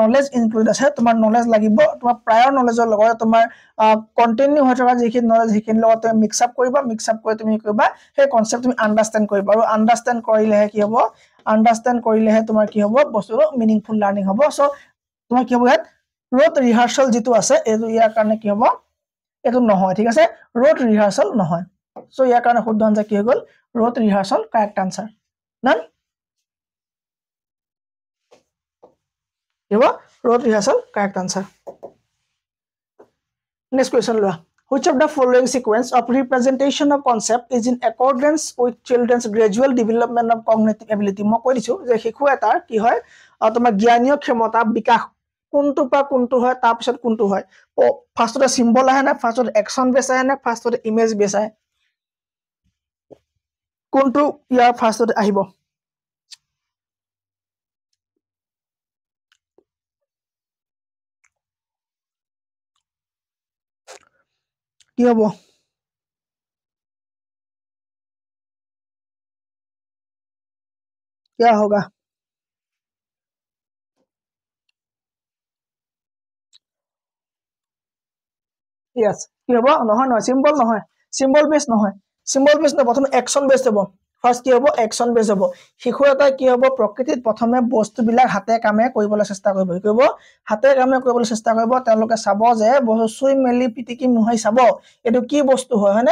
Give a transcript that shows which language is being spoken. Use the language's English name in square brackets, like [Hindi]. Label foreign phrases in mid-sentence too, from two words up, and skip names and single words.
[English] knowledge include [Assamese] আছে তোমাৰ নলেজ লাগিব তোমাৰ [English] prior knowledge [Assamese] লগত তোমাৰ কন্টিনিউ হৈ থকা যিখিনি নলেজ হিখিনি লগত তুমি [English] mix up [Assamese] কৰি তুমি কৰিবা সেই কনসেপ্ট তুমি আন্ডাৰস্ট্যান্ড কৰিবা আৰু আন্ডাৰস্ট্যান্ড কৰিলেহে কি হ'ব আন্ডাৰস্ট্যান্ড কৰিলেহে তোমাৰ কি হ'ব বস্তুটো [English] meaningful learning [Assamese] হ'ব সো তোমাৰ কি হ'ব ইয়াত [English] rote rehearsal [Assamese] যেটো আছে এটো ইয়াৰ কাৰণে কি হ'ব এটো নহয় ঠিক আছে [English] rote rehearsal [Assamese] নহয় সো ইয়াৰ কাৰণে শুদ্ধ আনসাৰ কি হৈ গল [English] rote rehearsal correct answer none Rote rehearsal correct answer next question lua which of the following sequence of representation of concept is in accordance with children's gradual development of cognitive ability [Assamese] মই কৈ দিছো যে শিশু এটাৰ কি হয় তোমাৰ জ্ঞানীয় ক্ষমতা বিকাশ কোনটো পা কোনটো হয় তাৰ পিছত কোনটো হয় [English] first symbol [Assamese] আহে না [English] first action base [Assamese] আহে না [English] first image base [Assamese] আহে কোনটো ইয়াৰ ফাৰ্স্টতে আহিব কি হ'ব [Hindi] क्या होगा [Assamese] yes কি হ'ব নহয় [English] symbol base [Assamese] নহয় প্ৰথমে [English] action base [Assamese] হ'ব ফার্স্ট কি হ'ব [English] action base [Assamese] হ'ব শিশু এটা কি হ'ব প্ৰকৃতিত প্ৰথমে বস্তুবিলাক হাতে কামে কৰিবলৈ চেষ্টা কৰিব হাতে কামে কৰিবলৈ চেষ্টা কৰিব তেওঁলোকে চাব যে বস্তু চুই মেলি পিটিকি মুহাই চাব এটো কি বস্তু হয় হয়নে